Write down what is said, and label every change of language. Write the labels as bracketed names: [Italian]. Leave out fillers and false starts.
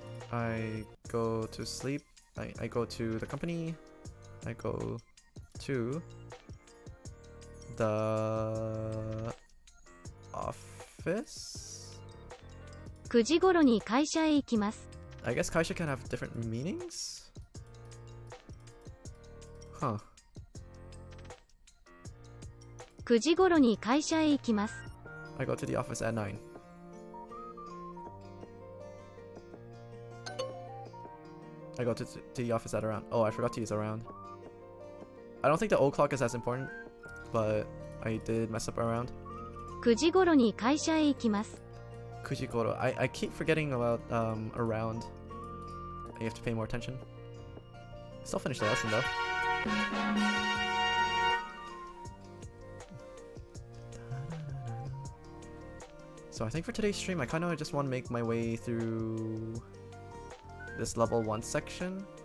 [English] I go to sleep. I go to the company. I go to the office. [Japanese] 9時頃に会社へ行きます。 [English] I guess kaisha can have different meanings? Huh. [Japanese] 9時頃に会社へ行きます。 [English] I go to the office at 9. I go to the office at around. Oh, I forgot to use around. I don't think the old clock is as important, but I did mess up around. [Japanese] 9時頃に会社へ行きます。 Kujikoro. [English] I keep forgetting about around. You have to pay more attention. Still finish the lesson though. So I think for today's stream, I kind of just want to make my way through this level 1 section.